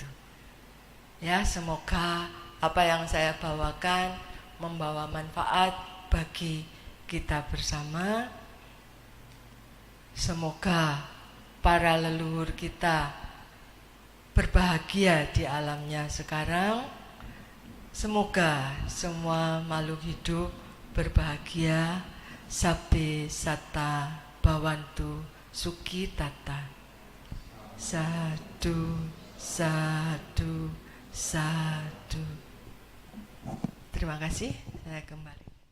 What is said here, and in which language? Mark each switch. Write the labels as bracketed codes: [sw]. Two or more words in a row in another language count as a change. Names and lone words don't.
[id] Ya, semoga apa yang saya bawakan membawa manfaat bagi kita bersama. Semoga para leluhur kita berbahagia di alamnya sekarang. Semoga semua makhluk hidup berbahagia. [pi] Sabbe satta bhavantu sukhi tata. Sadu, sadu, sadu. [id] Terima kasih, saya kembali.